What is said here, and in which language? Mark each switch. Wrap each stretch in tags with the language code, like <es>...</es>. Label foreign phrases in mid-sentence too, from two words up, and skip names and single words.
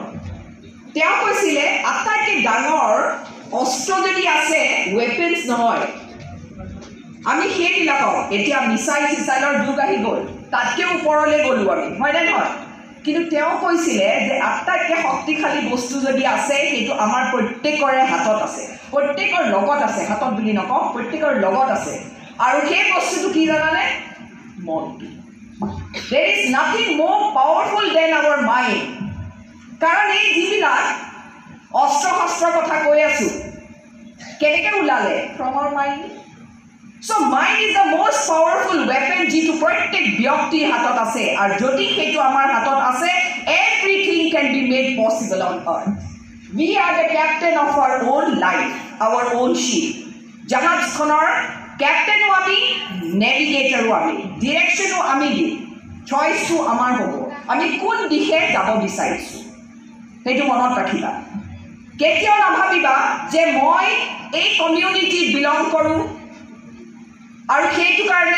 <as>তেওঁ কৈছিলে আটাইতকৈ ডাঙৰ অস্ত্ৰ যদি আছে ৱেপেন্স নহয়, আমি সেইবিলাকক, এতিয়া মিছাইলৰ যুগ আহি গ'ল, তাতকৈ ওপৰলৈ গ'লোঁ আমি, হয়নে নহয়? কিন্তু তেওঁ কৈছিলে যে আটাইতকৈ শক্তিশালী বস্তু যদি আছে সেইটো আমাৰ প্ৰত্যেকৰে হাতত আছে, প্ৰত্যেকৰ লগত আছে, হাতত বুলি নকওঁ, প্ৰত্যেকৰ লগত আছে। আৰু সেই বস্তুটো কি জানানে? মনটো।</as> <en>There is nothing more powerful than our mind.</en> <as>কাৰণ এই যিবিলাক অস্ত্ৰ শস্ত্ৰৰ কথা কৈ আছোঁ কেনেকৈ ওলালে</as> <en>from our mind. So mind is the most powerful weapon</en> <as>যিটো প্ৰত্যেক ব্যক্তিৰ হাতত আছে আৰু যদি সেইটো আমাৰ হাতত আছে</as> <en>everything can be made possible on earth. We are the captain of our own life, our own ship.</en> <as>জাহাজখনৰ কেপ্টেনো আমি নেভিগেটৰো আমি ডিৰেকশ্যনো আমি দিম চইচটো আমাৰ হ'ব আমি কোন দিশে যাব বিচাৰিছোঁ সেইটো মনত ৰাখিবা কেতিয়াও নাভাবিবা যে মই এই</as> <en>communityত belong</en> <as>কৰোঁ আৰু সেইটো কাৰণে</as>